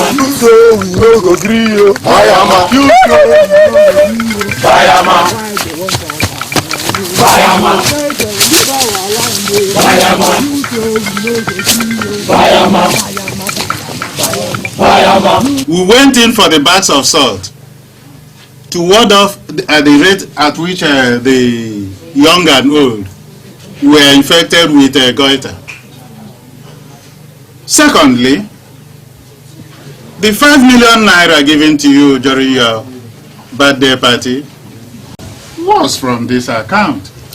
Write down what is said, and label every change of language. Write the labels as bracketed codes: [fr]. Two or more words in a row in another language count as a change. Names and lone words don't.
[en] You too, Bayama. You Bayama. Bayama. Bayama. Bayama. Bayama. We went in for the bags of salt to ward off the rate at which the young and old were infected with goiter. Secondly, the 5 million naira given to you during your birthday party was from this account.